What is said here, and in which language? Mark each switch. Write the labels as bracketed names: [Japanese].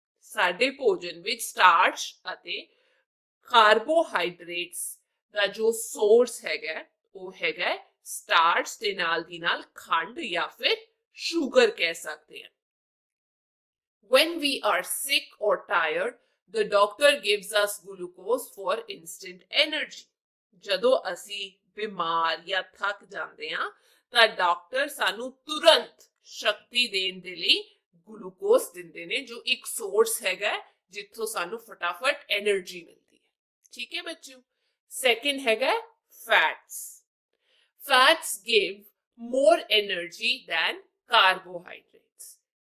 [Punjabi] ਸਾਡੇ ਭੋਜਨ ਵਿੱਚ ਸਟਾਰਚ ਅਤੇ ਕਾਰਬੋਹਾਈਡਰੇਟਸ ਦਾ ਜੋ ਸੋਰਸ ਹੈਗਾ ਉਹ ਹੈਗਾ ਸਟਾਰਚ ਦੇ ਨਾਲ ਦੀ ਨਾਲ ਖੰਡ ਜਾਂ ਫਿਰ ਸ਼ੂਗਰ ਕਹਿ ਸਕਦੇ ਹਾਂ। [English] When we are sick or tired, the doctor gives us glucose for instant energy। [Punjabi] ਜਦੋਂ ਅਸੀਂ ਬਿਮਾਰ ਜਾਂ ਥੱਕ ਜਾਂਦੇ ਹਾਂ ਤਾਂ ਡਾਕਟਰ ਸਾਨੂੰ ਤੁਰੰਤ ਸ਼ਕਤੀ ਦੇਣ ਦੇ ਲਈ ਗਲੂਕੋਜ਼ ਦਿੰਦੇ ਨੇ, ਜੋ ਇੱਕ ਸੋਰਸ ਹੈਗਾ ਜਿੱਥੋਂ ਸਾਨੂੰ ਫਟਾਫਟ એનર્ਜੀ ਮਿਲਦੀ ਹੈ। ਠੀਕ ਹੈ ਬੱਚਿਓ। [English] second [Punjabi] ਹੈਗਾ [English] Fats. Fats give more energy than carbohydrates.